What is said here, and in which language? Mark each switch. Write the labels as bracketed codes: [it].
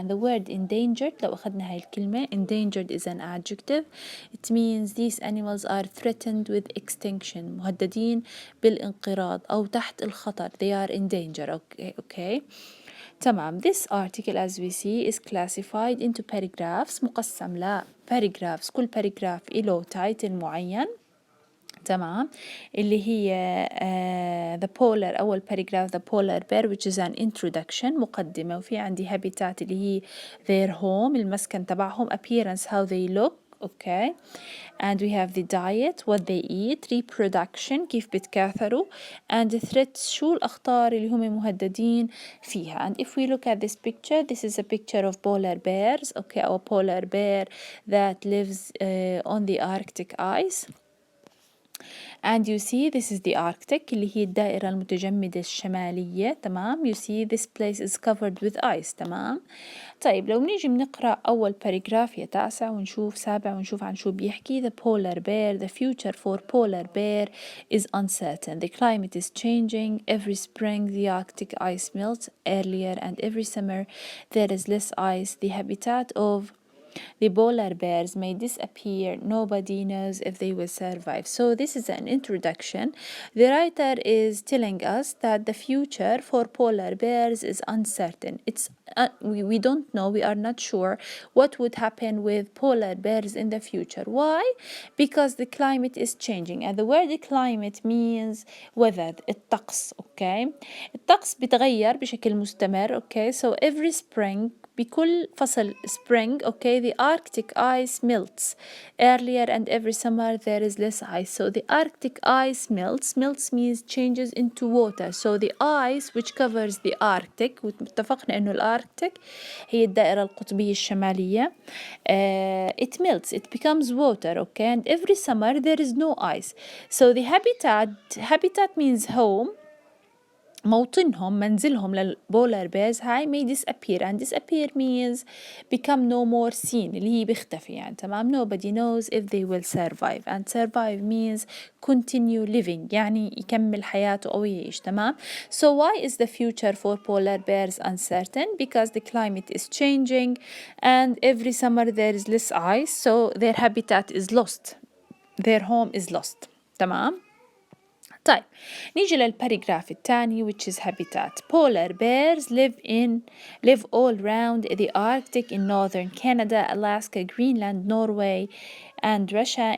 [en] And the word endangered، [ar] لو أخذنا هاي الكلمة [en] endangered is an adjective. It means these animals are threatened with extinction، [ar] مهددين بالانقراض أو تحت الخطر. [en] They are in danger. Okay. [ar] تمام. [en] This article as we see is classified into paragraphs، [ar] مقسم ل [en] paragraphs. [ar] كل paragraph له title معين. تمام. اللي هي [en] the polar [ar] أول [en] paragraph the polar bear which is an introduction [ar] مقدمة، وفي عندي [en] habitat اللي هي their home [ar] المسكن تبعهم، [en] appearance how they look. Okay, and we have the diet what they eat, reproduction [ar] كيف بتكاثروا, [en] and the threats [ar] شو الأخطار اللي هم مهددين فيها. [en] And if we look at this picture, this is a picture of polar bears. Okay, our polar bear that lives on the Arctic ice. And you see this is the Arctic [ar] اللي هي الدائرة المتجمدة الشمالية. تمام. [en] You see this place is covered with ice. [ar] تمام. طيب لو نيجي بنقرأ أول باراجراف يا تاسع ونشوف سابع ونشوف عن شو بيحكي. [en] The polar bear, the future for polar bear is uncertain. The climate is changing. Every spring the Arctic ice melts earlier and every summer there is less ice. The habitat of the polar bears may disappear. Nobody knows if they will survive. So this is an introduction. The writer is telling us that the future for polar bears is uncertain. We don't know, we are not sure what would happen with polar bears in the future. Why? Because the climate is changing, and the word climate means weather. [ar] الطقس. Okay, الطقس بتغير بشكل مستمر. [en] Okay, so every spring [ar] بكل فصل [en] spring, okay, the Arctic ice melts earlier and every summer there is less ice. So the Arctic ice melts means changes into water. So the ice which covers the Arctic، [ar] واتفقنا انه الاركتيك هي الدائرة القطبية الشمالية، [en] it melts, it becomes water. Okay, and every summer there is no ice. So the habitat means home، [ar] موطنهم منزلهم للبولار بيرز هاي [en] may disappear, and disappear means become no more seen [ar] اللي هي بيختفي يعني. تمام. [en] nobody knows if they will survive, and survive means continue living [ar] يعني يكمل حياته أو يعيش. تمام. [en] So why is the future for polar bears uncertain? Because the climate is changing and every summer there is less ice, so their habitat is lost, their home is lost. [ar] تمام. طيب نيجي للباراجراف الثاني [en] which is habitat. Polar bears live all around the Arctic in northern Canada, Alaska, Greenland, Norway and Russia.